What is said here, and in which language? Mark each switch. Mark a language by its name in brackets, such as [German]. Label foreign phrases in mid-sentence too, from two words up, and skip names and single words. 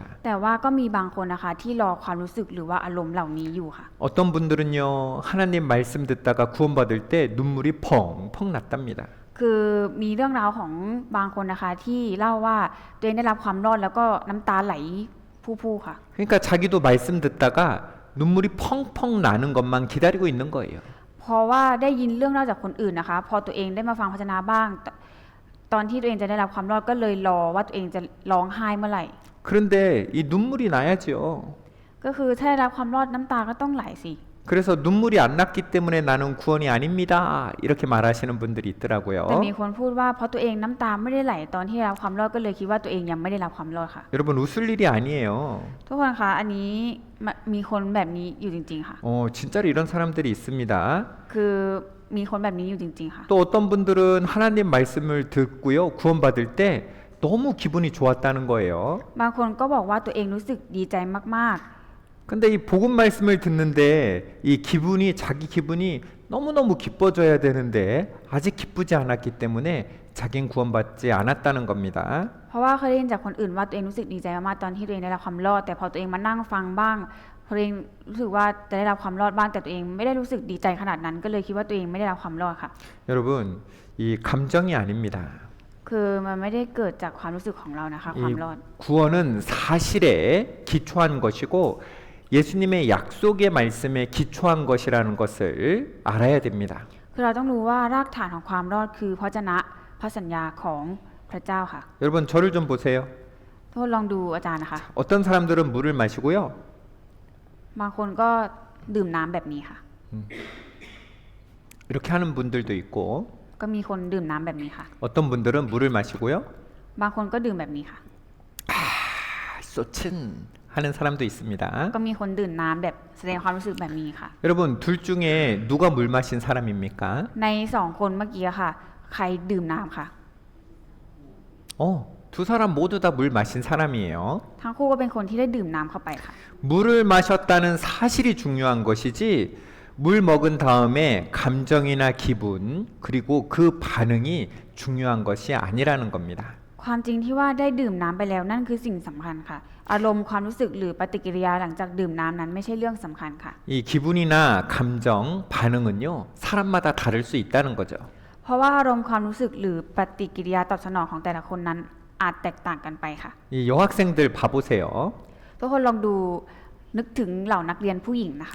[Thai] แต่ว่าก็มีบางคนนะคะที่รอความรู้สึกหรือว่าอารมณ์เหล่านี้อยู่ค่ะ [Korean] 어떤 분들은요 하나님 말씀 듣다가 구원받을 때 눈물이 펑펑 났답니다. [Thai] คือมีเรื่องราวของบางคนนะคะที่เล่าว่าตัวเองได้รับความรอดแล้วก็น้ำตาไหลพู่ๆค่ะ [Korean] 그러니까 자기도 말씀 듣다가 눈물이 펑펑 나는 것만 기다리고 있는 거예요. [Thai] เพราะว่าได้ยินเรื่องเล่าจากคนอื่นนะคะ พอตัวเองได้มาฟังพระวจนะบ้าง ตอนที่ตัวเองจะได้รับความรอดก็เลยรอว่าตัวเองจะร้องไห้เมื่อไหร่ [Korean] 그런데 이 눈물이 나야죠. [Thai] ก็คือถ้าได้รับความรอดน้ำตาก็ต้องไหลสิ [Korean] 그래서 눈물이 안 났기 때문에 나는 구원이 아닙니다. 이렇게 말하시는 분들이 [Thai] แต่ [Korean] 있더라고요. [Thai] มีคนพูดว่าเพราะตัวเองน้ำตาไม่ได้ไหลตอนที่ได้รับความรอดก็เลยคิดว่าตัวเองยังไม่ได้รับความรอดค่ะ [Korean] 여러분 웃을 일이 아니에요. [Thai] ทุกคนคะอันนี้มีคนแบบนี้อยู่จริงๆค่ะ [Korean] 진짜로 이런 사람들이 있습니다. [Thai] คือมีคนแบบนี้อยู่จริงๆค่ะ [Korean] 또 어떤 분들은 하나님 말씀을 듣고요. 구원받을 때 너무 기분이 좋았다는 거예요. [Thai] บางคนก็บอกว่าตัวเองรู้สึกดีใจมาก [Korean] 근데 이 복음 말씀을 듣는데 이 기분이 자기 기분이 너무너무 기뻐져야 되는데 아직 기쁘지 않았기 때문에 자긴 구원받지 않았다는 겁니다. [Thai] ๆ เพราะว่าเคยได้ยินจากคนอื่นว่าตัวเองรู้สึกดีใจมากๆตอนที่ตัวเองได้รับความรอดแต่พอตัวเองมานั่งฟังบ้างตัวเองรู้สึกว่าจะได้รับความรอดบ้างแต่ตัวเองไม่ได้รู้สึกดีใจขนาดนั้นก็เลยคิดว่าตัวเองไม่ได้รับความรอดค่ะ [Korean] 여러분 이 감정이 아닙니다. [Thai] คือมันไม่ได้เกิดจากความรู้สึกของเรานะคะความ [Korean] 이 [Thai] รอด [Korean] 구원은 사실에 기초한 것이고 예수님의 약속의 말씀에 기초한 것이라는 것을 알아야 됩니다. [Thai] คือเราต้องรู้ว่ารากฐานของความรอดคือพระวจนะพระสัญญาของพระเจ้าค่ะ [Korean] 여러분 저를 좀 보세요. [Thai] ทุกคนลองดูอาจารย์นะคะ [Korean] 어떤 사람들은 물을 마시고요. [Thai] บางคนก็ดื่มน้ำแบบนี้ค่ะ [Korean] 이렇게 하는 분들도 있고 [Thai] ก็มีคนดื่มน้ำแบบนี้ค่ะ [Korean] 어떤 분들은 물을 마시고요. [Thai] บางคนก็ดื่มแบบนี้ค่ะ [Korean] 쏘친 하는 사람도 있습니다. [Thai] ก็มีคนดื่มน้ำแบบแสดงความรู้สึกแบบนี้ค่ะ [Korean] 여러분 둘 중에 누가 물 마신 사람입니까? [Thai] ในสองคนเมื่อกี้ค่ะ ใครดื่มน้ำค่ะ [Korean] 두 사람 모두 다 물 마신 사람이에요. [Thai] ทั้งคู่ก็เป็นคนที่ได้ดื่มน้ำเข้าไปค่ะ [Korean] 물을 마셨다는 사실이 중요한 것이지 물 먹은 다음에 감정이나 기분 그리고 그 반응이 중요한 것이 아니라는 겁니다. [Thai] ความจริงที่ว่าได้ดื่มน้ำไปแล้วนั่นคือสิ่งสำคัญค่ะ อารมณ์ความรู้สึกหรือปฏิกิริยาหลังจากดื่มน้ำนั้นไม่ใช่เรื่องสำคัญค่ะ [Korean] 이 기분이나 감정 반응은요 사람마다 다를 수 있다는 거죠. [Thai] เพราะว่าอารมณ์ความรู้สึกหรือปฏิกิริยาตอบสนองของแต่ละคนนั้นอาจแตกต่างกันไปค่ะ [Korean] 이 여학생들 봐보세요. [Thai] ทุกคนลองดูนึกถึงเหล่านักเรียนผู้หญิงนะคะ